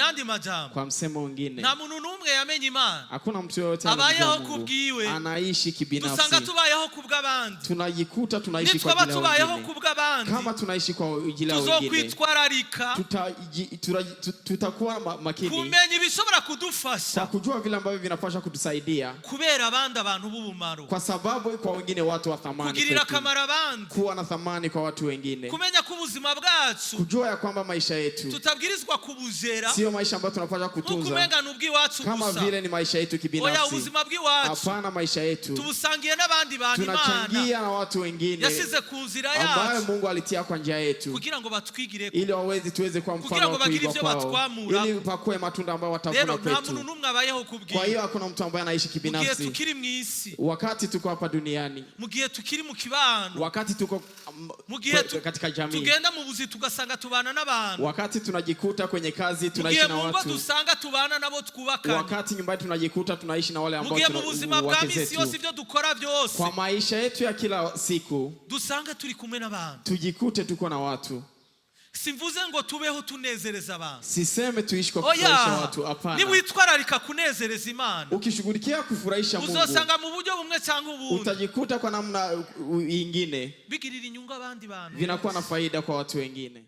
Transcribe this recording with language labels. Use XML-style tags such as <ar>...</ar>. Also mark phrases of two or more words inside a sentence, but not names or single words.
<rn>yandi majambo,</rn> <sw>kwa msemo mwingine,</sw> <rn>nta muntu numwe yamenye Imana</rn> <sw>hakuna mtu yote</sw> <rn>abayeho kubwiwe,</rn> <sw>anaishi kibinafsi.</sw> <rn>Dusanga tubayeho kubw'abandi,</rn> <sw>tunajikuta tunaishi kwa ajili ya</sw> <rn>tubayeho kubw'abandi.</rn> <sw>Kama tunaishi kwa ajili ya wengine,</sw> <rn>tuzokwitwararika,</rn> <sw>tutakuwa makini</sw> <rn>kumenya ibishobora kudufasha,</rn> <sw>kwa kujua vile ambavyo vinapaswa kutusaidia,</sw> <rn>kubera abandi abantu b'ubumaro,</rn> <sw>kwa sababu kwa wengine watu wa thamani,</sw> <rn>kugirira akamaro abandi,</rn> <sw>kuwa na thamani kwa watu wengine,</sw> <rn>kumenya ko ubuzima bwacu,</rn> <sw>kujua ya kwamba maisha yetu</sw> <rn>tutabwirizwa kubuzera,</rn> <sw>sio maisha ambayo tunapaswa kutunza</sw> <rn>kumenga n'ubwiwacu</rn> <sw>kama vile ni maisha yetu kibinafsi.</sw> <rn>Oya, ubuzima bw'iwacu,</rn> <sw>hapana, maisha yetu</sw> <rn>tubusangiye n'abandi bantu Imana</rn> <sw>tunachangia na watu wengine</sw> <rn>yasize ku nzira yacu,</rn> <sw>ambayo Mungu alitia kwa njia yetu,</sw> <rn>kugira ngo batwigireko,</rn> <sw>ili tuweze kwa mfano wa kuigwa kwao, ili pakue matunda ambayo watavuna kwetu.</sw> <rn>Nta muntu numwe abayeho kubwiye.</rn> <sw>Kwa hiyo hakuna mtu ambaye anaishi kibinafsi.</sw> <rn>Mugihe tukiri mu isi,</rn> <sw>wakati tuko hapa duniani,</sw> <rn>mugihe tukiri mu kibano,</rn> <sw>wakati tuko katika jamii,</sw> <rn>tugenda mu buzi tugasanga tubana n'abantu,</rn> <sw>wakati tunajikuta kwenye kazi tunaishi na watu,</sw> <rn>mugihe dusanga tubana nabo twubakana,</rn> <sw>wakati nyumbani tunajikuta tunaishi na wale ambao</sw> <rn>mugihe mu buzima bwa misi yose ibyo dukora byose,</rn> <sw>kwa maisha yetu ya kila siku</sw> <rn>dusanga turi kumwe n'abantu,</rn> <sw>tujikute tuko na watu.</sw> <rn>Simvuze ngo tubeho tunezereza abantu,</rn> <sw>siseme tuishi kwa kufurahisha watu, hapana.</sw> <rn>Ni witwararika kunezereza Imana,</rn> <sw>ukishughulikia kufurahisha Mungu,</sw> <rn>uzosanga mu buryo bumwe cyangwa ubundi,</rn> <sw>utajikuta kwa namna nyingine</sw> <rn>bigirira inyungu abandi bantu,</rn> <sw>vinakuwa na faida kwa watu wengine.</sw>